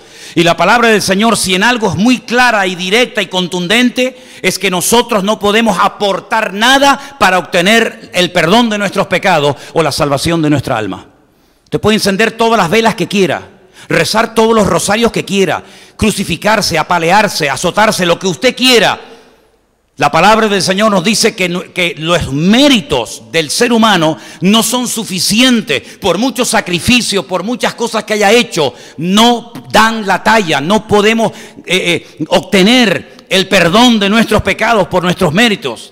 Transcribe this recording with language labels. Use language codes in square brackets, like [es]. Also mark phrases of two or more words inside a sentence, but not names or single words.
[es] Y la palabra del Señor, si en algo es muy clara y directa y contundente, es que nosotros no podemos aportar nada para obtener el perdón de nuestros pecados o la salvación de nuestra alma. Usted puede encender todas las velas que quiera, rezar todos los rosarios que quiera, crucificarse, apalearse, azotarse, lo que usted quiera. La palabra del Señor nos dice que los méritos del ser humano no son suficientes. Por mucho sacrificio, por muchas cosas que haya hecho, no dan la talla. No podemos obtener el perdón de nuestros pecados por nuestros méritos.